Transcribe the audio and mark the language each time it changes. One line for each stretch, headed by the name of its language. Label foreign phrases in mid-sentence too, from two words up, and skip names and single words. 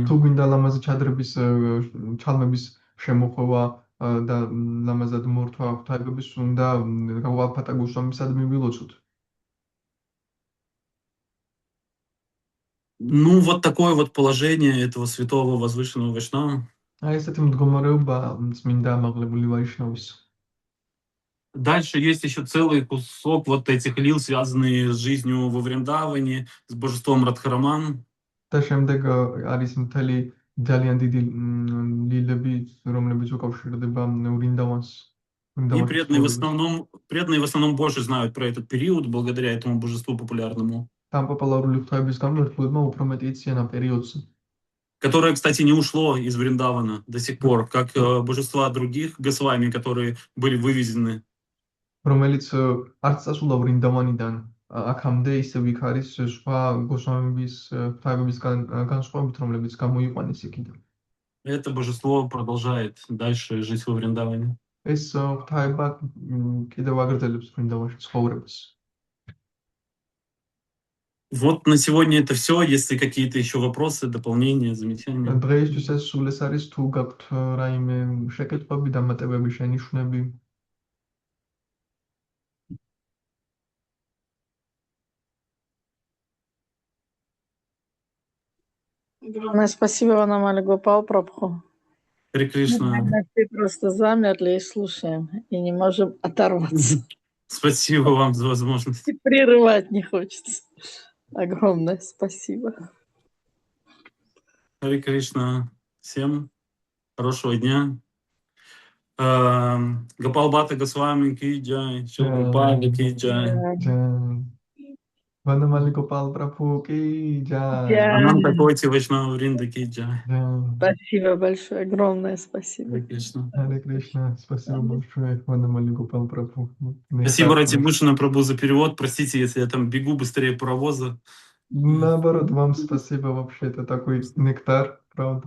Georgian: თუ გვინდა ლამაზი ჩადრების, ჩალმების შემოხვევა და ლამაზად მორთვა ღვთაებების, უნდა გოპალ ბჰატა გოსვამისადმი ვილოცოთ.
Russian: Ну, вот такое вот положение этого святого возвышенного Вайшнава.
Georgian: აი ესეთი მდგომარეობა წმინდა ამაღლებული ვაიშნავის.
Russian: Дальше есть еще целый кусок вот этих лил, связанные с жизнью во Вриндаване, с божеством Радхараман.
Georgian: და შემდეგ არის მთელი ძალიან დიდი ლილები, რომლებიც უკავშირდება ვრინდავანს,
Russian: И
Georgian: ვრინდავანის ცხოვრებას.
Russian: преданные в основном больше знают про этот период, благодаря этому божеству популярному.
Georgian: Там პოპულარული ღვთაების გამო ერთგულებმა უფრო მეტი იციან ამ პერიოდს.
Russian: Которое, кстати, не ушло из Вриндавана до сих пор, как божества других Госвами, которые были вывезены.
Georgian: რომელიც არც წასულა ვრინდავანიდან აქამდე ისევ იქ არის სხვა გოსვამების ღვთაებების განსხვავებით, რომლებიც გამოიყვანეს იქიდან.
Russian: Это божество продолжает дальше жить во Вриндаване.
Georgian: ეს ღვთაება კიდევ აგრძელებს ვრინდავანში ცხოვრებას.
Russian: Вот на сегодня это все. Если какие-то еще вопросы, дополнения, замечания.
Georgian: დღეისთვის ეს სულ ეს არის, თუ გაქვთ რაიმე შეკითხვები, დამატებები, შენიშვნები.
Russian: Спасибо вам, Намали Гопал Прабху. Харе Кришна. Мы просто замерли и слушаем, и не можем оторваться. Спасибо вам за возможность. И прерывать не хочется. Огромное спасибо. Харе Кришна. Всем хорошего дня. Гопал Бхатта Госвами
Hindi: की जय,
Russian: Шрила Прабхупада
Hindi: की जय. वनमाली गोपाल प्रभु की जय. अनन्त कोटि वैष्णव वृन्द की जय.
Russian: Спасибо большое, огромное спасибо. Харе Кришна. Харе Кришна. Спасибо большое, Вандамали Гопал Прабху. Спасибо, Рати Бушина Прабху, за перевод. Простите, если я там бегу быстрее паровоза. Наоборот, вам спасибо вообще. Это такой нектар, правда.